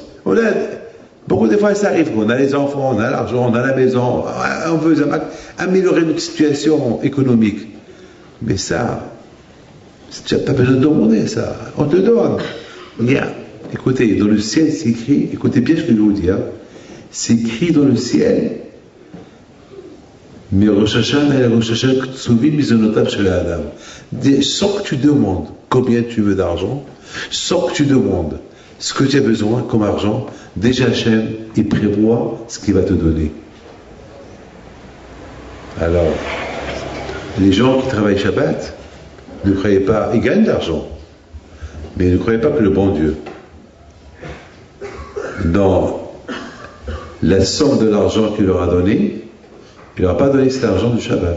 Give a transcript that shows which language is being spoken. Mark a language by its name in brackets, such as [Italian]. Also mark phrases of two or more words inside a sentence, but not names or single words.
[French] Beaucoup de fois, ça arrive qu'on a les enfants, on a l'argent, on a la maison, on veut améliorer notre situation économique. Mais ça, tu n'as pas besoin de demander ça. On te donne. Écoutez, dans le ciel, c'est écrit, écoutez bien ce que je vais vous dire, c'est écrit dans le ciel, mais Rosh Hashanah et Rosh Hashanah [Hebrew] קצובים מזונותיו של אדם. [French] Sans que tu demandes combien tu veux d'argent, sans que tu demandes ce que tu as besoin comme argent, déjà Hachem, il prévoit ce qu'il va te donner. Alors, les gens qui travaillent Shabbat, ne croyez pas, ils gagnent de l'argent, mais ne croyez pas que le bon Dieu, dans la somme de l'argent qu'il leur a donné, il leur a pas donné cet argent du Shabbat.